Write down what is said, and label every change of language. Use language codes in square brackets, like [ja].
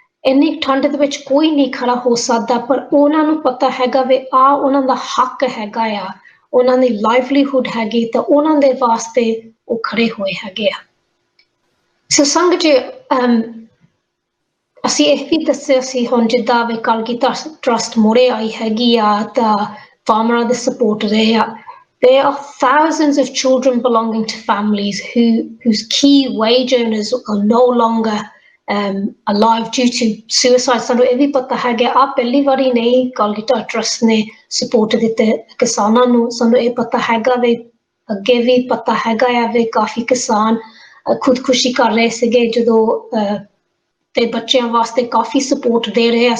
[pa] ਇੰਨੀ ਠੰਡ ਦੇ ਵਿੱਚ ਕੋਈ ਨਹੀਂ ਖੜਾ ਹੋ ਸਕਦਾ, ਪਰ ਉਹਨਾਂ ਨੂੰ ਪਤਾ ਹੈਗਾ ਵੀ ਉਹਨਾਂ ਦਾ ਹੱਕ ਹੈਗਾ ਆ, ਉਹਨਾਂ ਦੀ ਲਾਈਵਲੀਹੁੱਡ ਹੈਗੀ, ਤਾਂ ਉਹਨਾਂ ਦੇ ਵਾਸਤੇ ਉਹ ਖੜੇ ਹੋਏ ਹੈਗੇ ਆ। ਸੋ ਸੰਗਤ ਜੀ, ਅਸੀਂ ਇਹ ਵੀ ਦੱਸਿਆ ਸੀ ਹੁਣ ਜਿੱਦਾਂ ਵੀ ਕਲਗੀਧਰ ਟਰਸਟ ਮੋੜੇ ਆਈ ਹੈਗੀ ਆ ਤਾਂ ਫਾਰਮਰਾਂ ਦੇ ਸਪੋਰਟ ਰਹੇ ਆ। [en] There are thousands of children belonging to families whose key wage earners are no longer alive due to suicide. [pa] ਸਾਨੂੰ ਇਹ ਵੀ ਪਤਾ ਹੈਗਾ ਆ ਪਹਿਲੀ ਵਾਰੀ ਨਹੀਂ ਕਲਗੀਧਰ ਟਰਸਟ ਨੇ ਸਪੋਰਟ ਦਿੱਤੇ ਕਿਸਾਨਾਂ ਨੂੰ। ਸਾਨੂੰ ਇਹ ਪਤਾ ਹੈਗਾ ਵੀ ਅੱਗੇ ਵੀ ਪਤਾ ਹੈਗਾ ਆ ਵੀ ਕਾਫੀ ਕਿਸਾਨ ਖੁਦਕੁਸ਼ੀ ਕਰ ਰਹੇ ਸੀਗੇ ਜਦੋਂ ਤੇ ਬੱਚਿਆਂ ਵਾਸਤੇ ਕਾਫੀ ਸਪੋਰਟ ਦੇ ਰਹੇ ਆ।